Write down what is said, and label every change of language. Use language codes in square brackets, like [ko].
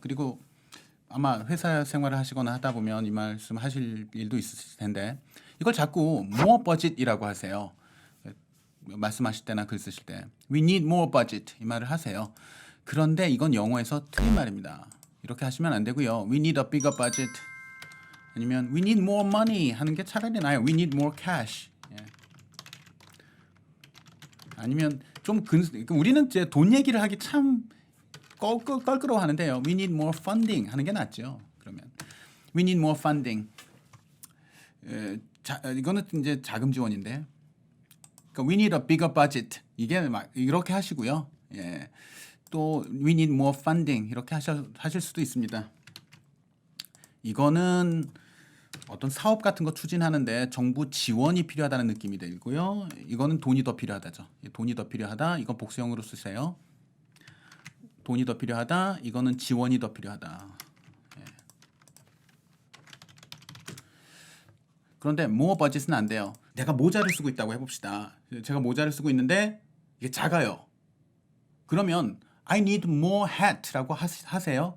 [ko] 그리고 아마 회사 생활을 하시거나 하다 보면 이 말씀 하실 일도 있으실 텐데 이걸 자꾸 [en] more budget [ko] 이라고 하세요. 말씀하실 때나 글 쓰실 때 [en] We need more budget [ko] 이 말을 하세요. 그런데 이건 영어에서 틀린 말입니다. 이렇게 하시면 안 되고요. [en] We need a bigger budget [ko] 아니면 [en] We need more money [ko] 하는 게 차라리 나아요. [en] We need more cash. [ko] 아니면 좀 우리는 이제 돈 얘기를 하기 참 껄끄러워하는데요. [en] We need more funding [ko] 하는 게 낫죠. 그러면 [en] We need more funding. [ko] 이거는 이제 자금 지원인데. [en] 그러니까 We need a bigger budget. [ko] 이게 막 이렇게 하시고요. 예. 또 [en] We need more funding [ko] 이렇게 하실 수도 있습니다. 이거는 어떤 사업 같은 거 추진하는데 정부 지원이 필요하다는 느낌이 들고요. 이거는 돈이 더 필요하다죠. 돈이 더 필요하다. 이건 복수형으로 쓰세요. 돈이 더 필요하다. 이거는 지원이 더 필요하다. 예. 그런데 [en] more budget [ko] 은 안 돼요. 내가 모자를 쓰고 있다고 해봅시다. 제가 모자를 쓰고 있는데 이게 작아요. 그러면 [en] I need more hat [ko] 라고 하세요?